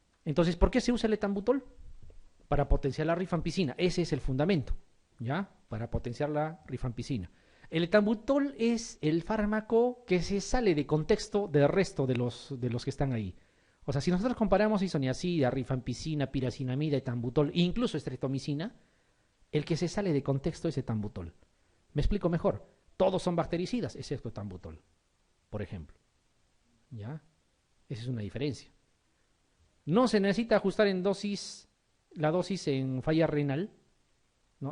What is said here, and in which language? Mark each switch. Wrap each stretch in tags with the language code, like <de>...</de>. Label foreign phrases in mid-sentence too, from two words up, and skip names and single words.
<es>Entonces, ¿por qué se usa el etambutol? Para potenciar la rifampicina. Ese es el fundamento, ¿ya? Para potenciar la rifampicina. El etambutol es el fármaco que se sale de contexto del resto de los que están ahí. O sea, si nosotros comparamos isoniazida, rifampicina, piracinamida, etambutol, incluso estreptomicina, el que se sale de contexto es etambutol. Me explico mejor. Todos son bactericidas, excepto etambutol, por ejemplo. ¿Ya? Esa es una diferencia. No se necesita ajustar en dosis, la dosis en falla renal, ¿no?</es>